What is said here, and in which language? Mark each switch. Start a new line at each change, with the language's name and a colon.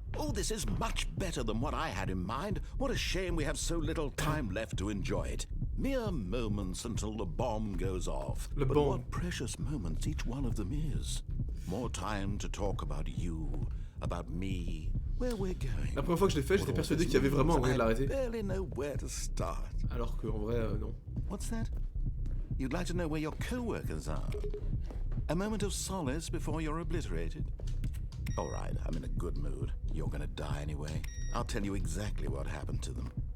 English: Oh, this is much better than what I had in mind. What a shame we have so little time left to enjoy it. Mere moments until the bomb goes off. But what precious moments each one of them is. More time to talk about you, about me, where we're going.
French: La première fois que je l'ai fait, j'étais persuadé qu'il y avait vraiment un moyen de l'arrêter.
English: Barely know where to start.
French: Alors qu'en vrai, non.
English: What's that? You'd like to know where your co-workers are? A moment of solace before you're obliterated? All right, I'm in a good mood. You're gonna die anyway. I'll tell you exactly what happened to them.